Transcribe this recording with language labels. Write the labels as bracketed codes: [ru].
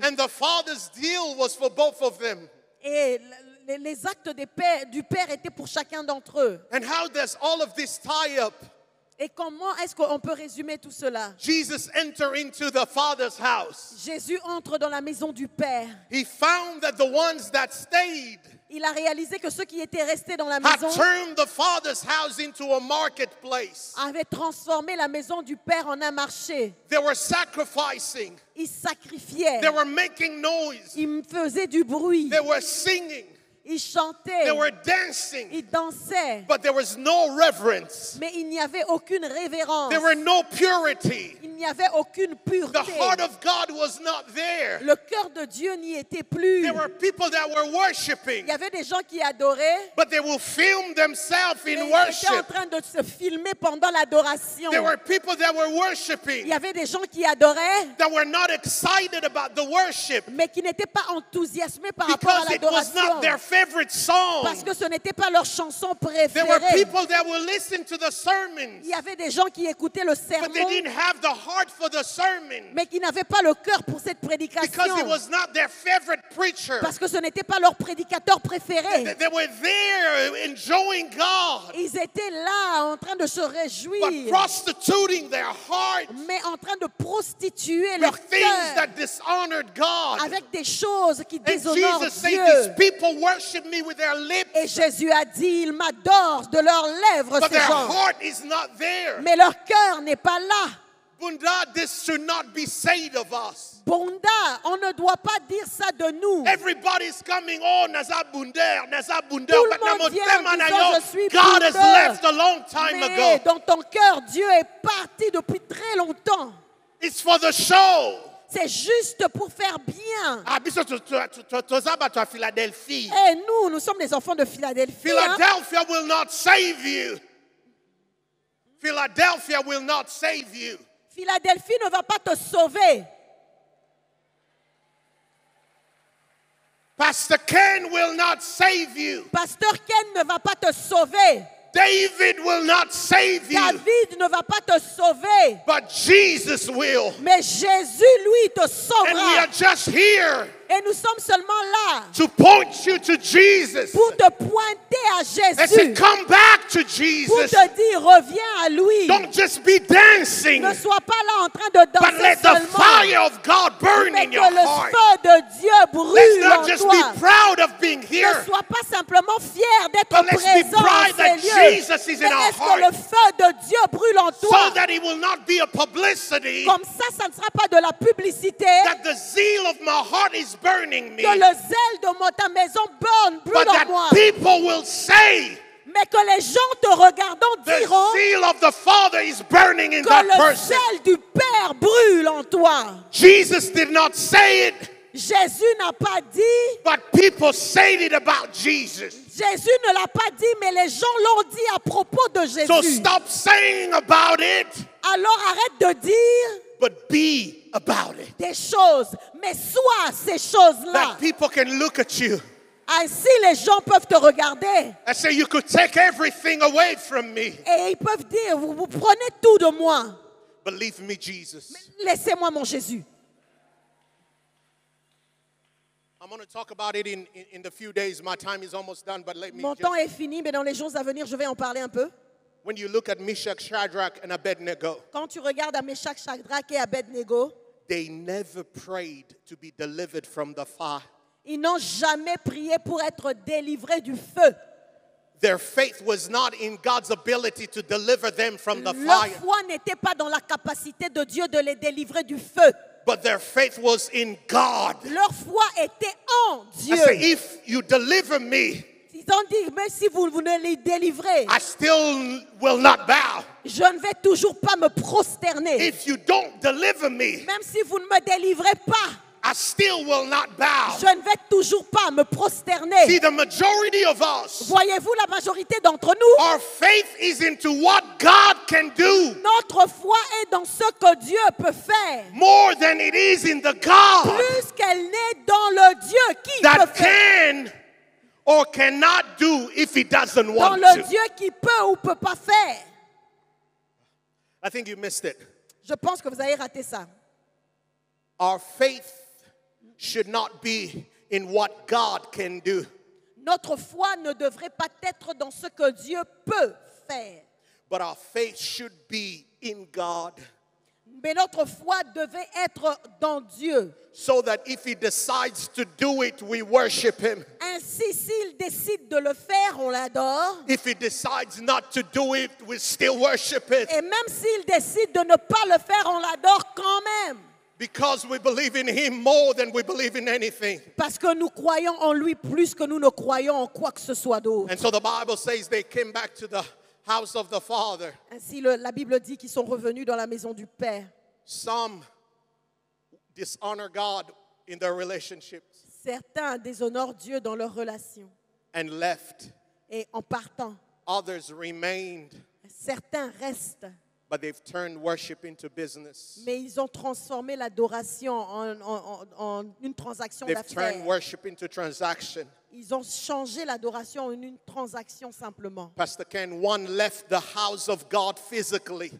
[en] And the father's deal was for both of them. [fr] Et les actes du Père étaient pour chacun d'entre eux. [en] And how does all of this tie up? [fr] Et comment est-ce qu'on peut résumer tout cela? [en] Jesus entered into the Father's house. [fr] Jésus entre dans la maison du Père. [en] He found that the ones that stayed [fr] Il a réalisé que ceux qui étaient restés dans la [en] had [fr] maison [en] turned the Father's house into a marketplace. [fr] avaient transformé la maison du Père en un marché. [en] They were sacrificing. [fr] Ils sacrifiaient, [en] They were making noise. [fr] ils faisaient du bruit, [en] They were singing. [fr] ils chantaient, [en] They were dancing. [fr] ils dansaient. [en] But there was no reverence. [fr] Mais il n'y avait aucune révérence. [en] There were no purity. [fr] Il n'y avait aucune [en] The [fr] pureté. [en] heart of God was not there. [fr] Le cœur de Dieu n'y était plus. [en] There were people that were worshiping, [fr] Il y avait des gens qui adoraient, [en] but they will film themselves [fr] mais [en] in [fr] ils étaient en [en] worship. [fr] train de se filmer pendant l'adoration. [en] There were people that were [fr] Il [en] worshiping [fr] y avait des gens qui adoraient, [en] that were not excited about the worship [fr] mais qui n'étaient pas enthousiasmés par rapport à [en] because it was [fr] l'adoration. [en] not their favorite [fr] Parce [en] song. [fr] que ce n'était pas leur chanson [en] There were [fr] préférée. [en] people that would listen to the sermons, [fr] Il y avait des gens qui écoutaient le [en] but they [fr] sermon, [en] didn't have the heart for the sermon [fr] mais qui n'avaient pas le cœur pour cette [en] because [fr] prédication. [en] it was not their favorite preacher. [fr] Parce que ce n'était pas leur prédicateur préféré. [en] They were there enjoying God, [fr] Ils étaient là en train de se [en] but [fr] réjouir, [en] prostituting their heart [fr] mais en train de prostituer [en] with [fr] leur [en] things [fr] cœur [en] that dishonored God. [fr] avec des choses qui [en] And [fr] déshonorent [en] Jesus said, [fr] Dieu. [en] these people worship me with their lips, [fr] Et Jésus a dit, ils m'adorent de leurs lèvres, [en] but [fr] ces [en] their [fr] gens. [en] heart is not there. [fr] Mais leur cœur n'est pas là. [en] Bunda, this should not be said of us. [fr] Bonda, on ne doit pas dire ça de nous. [en] Everybody's coming, oh, Naza Bunder, [fr] Tout le [en] but [fr] monde vient en disant, je suis [en] God has [fr] bondeur. [en] left a long time [fr] Mais [en] ago. [fr] dans ton cœur, Dieu est parti depuis très longtemps. [en] It's for the show. [fr] C'est juste pour faire bien. [ln] Ah, biso tozaba to Philadelphia. [fr] Et nous sommes les enfants de Philadelphie. Hein. [en] Philadelphia will not save you. Philadelphia will not save you. [fr] Philadelphie ne va pas te sauver. [en] Pastor Ken will not save you. [fr] Pasteur Ken ne va pas te sauver. [en] David will not save you. [fr] David ne va pas te sauver. [en] But Jesus will. [fr] Mais Jésus, lui, te [en] And we [fr] sauvera. [en] are just here [fr] Et nous sommes seulement là [en] to point you to Jesus. [fr] pour te pointer à [en] And say, [fr] Jésus. [en] come back to [fr] Pour [en] Jesus. [fr] te dire, reviens à lui. [en] Don't just be dancing, [fr] Ne sois pas là en train de [en] but [fr] danser [en] let the [fr] seulement. [en] fire of God burn [fr] Mais [en] in [fr] que [en] your [fr] le [en] heart. [fr] feu de Dieu [en] Let's [fr] brûle [en] not [fr] en [en] just be [fr] toi. [en] proud of being [fr] Ne [en] here, [fr] sois pas simplement fier d'être [en] but let's be [fr] présent [en] proud [fr] en [en] that [fr] ces lieux. [en] Jesus is [fr] Mais [en] in our [fr] est-ce que le [en] heart, [fr] feu de Dieu brûle en [en] so [fr] toi? [en] that it will not be a publicity, [fr] Comme ça ne sera pas de la publicité. [en] that the zeal of my heart is burning me, [fr] Que le zèle de ta maison brûle [en] but [fr] en moi. [en] that people will say, [fr] Mais que les gens te regardant [en] the [fr] diront [en] zeal of the Father is burning in [fr] que [en] that [fr] le [en] person. [fr] zèle du Père brûle en toi. [en] Jesus did not say it, [fr] Jésus n'a pas dit, [en] but people said it about Jesus. [fr] Jésus ne l'a pas dit, mais les gens l'ont dit à propos de Jésus. [en] So stop saying about it, [fr] Alors arrête de dire [en] but be about it. [fr] des choses, mais sois ces choses-là. [en] That people can look at you [fr] Ainsi, les gens peuvent te regarder [en] and say, you could take everything away from me, [fr] et ils peuvent dire, vous prenez tout de moi. [en] but leave me Jesus. [fr] Laissez-moi mon Jésus. [en] I'm going to talk about it in the few days. My time is almost done, but let me [fr] Mon [en] just, [fr] temps est fini, mais dans les jours à venir, je vais en parler un peu. [en] when you look at Meshach, Shadrach, and Abednego, [fr] Quand tu regardes à Meshach, Shadrach et Abednego, [en] they never prayed to be delivered from the fire. [fr] ils n'ont jamais prié pour être délivrés du feu. [en] Their faith was not in God's ability to deliver them from the [fr] Leur [en] fire, [fr] foi n'était pas dans la capacité de Dieu de les délivrer du feu. [en] but their faith was in God. [fr] Leur foi était en [en] I say, [fr] Dieu. [en] if you deliver me, [fr] Ils ont dit, mais si vous ne les délivrez, [en] I still will not bow. [fr] je ne vais toujours pas me prosterner. [en] If you don't deliver me, [fr] Même si vous ne me délivrez pas, [en] I still will not bow. [fr] je ne vais toujours pas me prosterner. [en] See, the majority of us, [fr] Voyez-vous, la majorité d'entre nous, [en] our faith is into what God can do [fr] notre foi est dans ce que Dieu peut faire. [en] more than it is in the God [fr] Plus qu'elle n'est dans le Dieu qui [en] that [fr] peut faire. [en] can or cannot do if he doesn't [fr] Dans [en] want [fr] le [en] to. [fr] Dieu qui peut ou peut pas faire. [en] I think you missed it. [fr] Je pense que vous avez raté ça. [en] Our faith should not be in what God can do, [fr] Notre foi ne devrait pas être dans ce que Dieu peut faire. [en] but our faith should be in God, [fr] Mais notre foi devait être dans Dieu. [en] so that if he decides to do it, we worship him. [fr] Ainsi, s'il décide de le faire, on l'adore. [en] If he decides not to do it, we still worship it, [fr] Et même s'il décide de ne pas le faire, on l'adore quand même. [en] because we believe in him more than we believe in anything. [fr] Parce que nous croyons en lui plus que nous ne croyons en quoi que ce soit d'autre. [en] And so the Bible says they came back to the house of the Father. [fr] Ainsi, la Bible dit qu'ils sont revenus dans la maison du Père. [en] Some dishonor God in their relationships [fr] Certains déshonorent Dieu dans leurs relations. [en] and left. [fr] Et en partant, [en] Others remained, [fr] certains restent. [en] but they've turned worship into business. [fr] Mais ils ont transformé l'adoration en une transaction [en] They've turned [fr] d'affaires. [en] worship into transaction. [fr] Ils ont changé l'adoration en une transaction simplement. [en] Pastor Ken, one left the house of God physically.